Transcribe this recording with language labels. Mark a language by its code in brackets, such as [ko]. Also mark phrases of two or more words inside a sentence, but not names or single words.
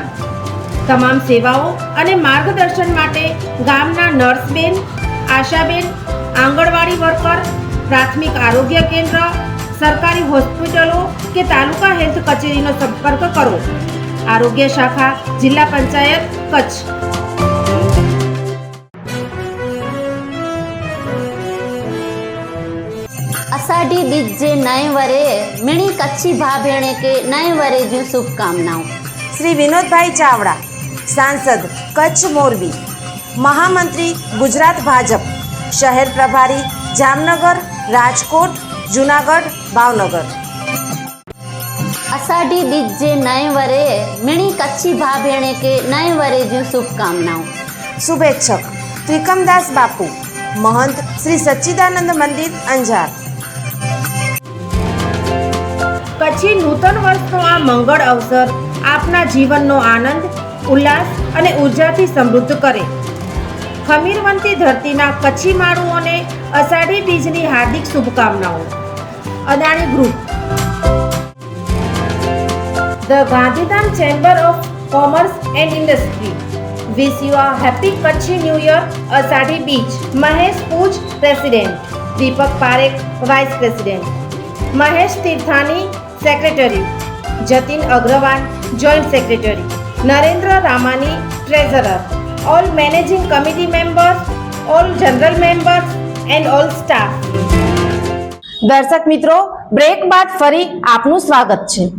[gu] તમામ સેવાઓ અને માર્ગદર્શન માટે ગામના નર્સબેન, આશાબેન, આંગણવાડી વર્કર, પ્રાથમિક આરોગ્ય કેન્દ્ર, સરકારી હોસ્પિટલો કે તાલુકા હેલ્થ કચેરીનો સંપર્ક કરો. આરોગ્ય શાખા, જિલ્લા પંચાયત, કચ્છ. [kfr] अषाढ़ी बीज जे नए वरे मिणी कच्छी भा भेणे के नए वरे जूं शुभकामनाओं. [gu] શ્રી વિનોદભાઈ ચાવડા, સાંસદ કચ્છ મોરબી, મહામંત્રી ગુજરાત ભાજપ, શહેર પ્રભારી જામનગર, રાજકોટ, જુનાગઢ, ભાવનગર. [kfr] अषाढ़ी बीज जे नए वरे मिणी कच्छी भा भेणे के नए वरे जूं शुभकामनाओं. [gu] શુભેચ્છક ત્રિકમદાસ બાપુ, મહંત શ્રી સચ્ચિદાનંદ મંદિર, અંજાર. કચ્છી નૂતન વર્ષનો આ મંગળ અવસર આપના જીવનનો આનંદ, ઉલ્લાસ અને ઉર્જાથી સમૃદ્ધ કરે. ખમીરવંતી ધરતીના કચ્છી માળુઓને અષાઢી બીજની હાર્દિક શુભકામનાઓ. અદાણી ગ્રુપ. [en] The Gandhidham Chamber of Commerce and Industry wish you a happy Kachhi New Year, Asadhi Beach. Mahesh Pooj, President. Deepak Parekh, Vice President. Mahesh Tirthani, Secretary. Jatin Agrawal, Joint Secretary. Narendra Ramani, Treasurer. All Managing Committee members, all General members and all staff. [gu] દર્શક મિત્રો, બ્રેક બાદ ફરી આપનું સ્વાગત છે.